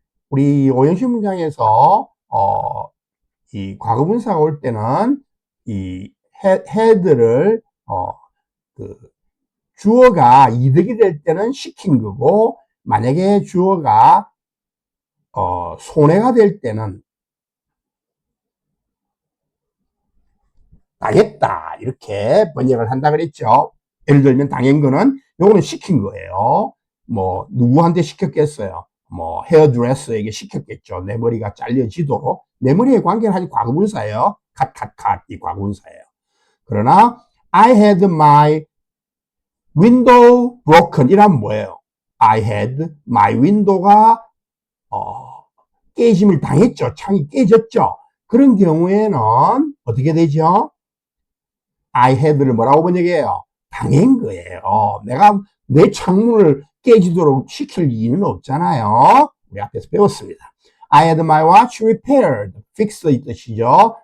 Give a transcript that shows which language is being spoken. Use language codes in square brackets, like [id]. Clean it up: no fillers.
[ko] 우리 오형식 문장에서 이 과거분사가 올 때는 이 had를 주어가 이득이 될 때는 시킨 거고, 만약에 주어가 손해가 될 때는 당했다 이렇게 번역을 한다 그랬죠. 예를 들면 당한 거는 요거는 시킨 거예요. 뭐 누구한테 시켰겠어요? 뭐 헤어드레서에게 시켰겠죠. 내 머리가 잘려지도록. 내 머리에 관계는 아직 과거분사예요. 컷 이 과거분사예요. 그러나 [en] I had my window broken [ko] 이란 뭐예요? [en] I had my window [ko] 가 깨짐을 당했죠. 창이 깨졌죠. 그런 경우에는 어떻게 되죠? I had를 뭐라고 번역해요? 당한 거예요. 내가 내 창문을 깨지도록 시킬 이유는 없잖아요. 우리 앞에서 배웠습니다. [en] I had my watch repaired. fix [ko] 이 뜻이죠.